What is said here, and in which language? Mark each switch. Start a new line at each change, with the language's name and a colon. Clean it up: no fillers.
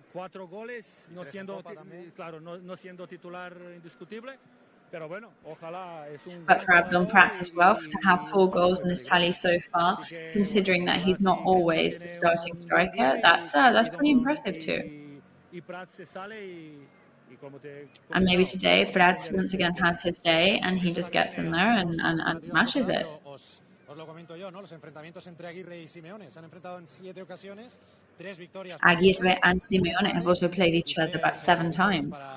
English: But for Abdon Prats as well, to have 4 goals in his tally so far, considering that he's not always the starting striker, that's pretty impressive too. And maybe today, Prats once again has his day, and he just gets in there and smashes it.
Spanish: os lo comento yo, ¿no? Los enfrentamientos entre Aguirre y Simeone se han enfrentado en 7 ocasiones, 3 victorias.
English: Aguirre and Simeone have also played each other about 7 times.